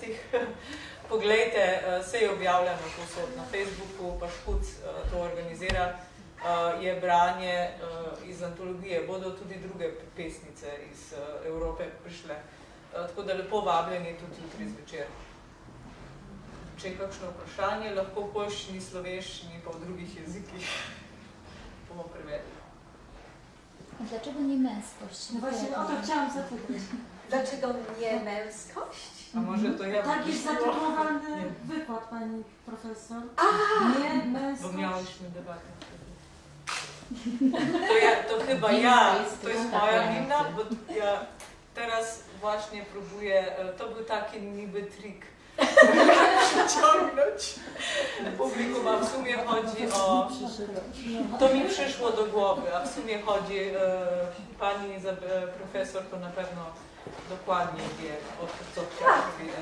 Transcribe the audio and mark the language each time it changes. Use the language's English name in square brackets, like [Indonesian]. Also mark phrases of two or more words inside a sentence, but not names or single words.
[Slovenian] Poglejte, se je objavljeno povsod na Facebooku, pa Škuc to organizira, je branje iz antologije. Bodo tudi druge pesnice iz Evrope prišle. Tako da lepo vabljeni tudi jutri zvečer. Če je kakšno vprašanje, lahko v poljščini, slovenščini, pa v drugih jezikih bomo prevedli. [Polish] Dlaczego nie męskość? No właśnie o to chciałam zapytać. Dlaczego nie męskość? A może to ja Tak jest zatytułowany wykład pani profesor. Nie męskość. Bo miałyśmy debatę wtedy. To chyba ja, to jest moja wina, bo ja teraz właśnie próbuję, to był taki niby trik, przyciągnąć publikum, a w sumie chodzi o, to mi przyszło do głowy, a w sumie chodzi, pani profesor to na pewno dokładnie wie, o co chciałam powiedzieć.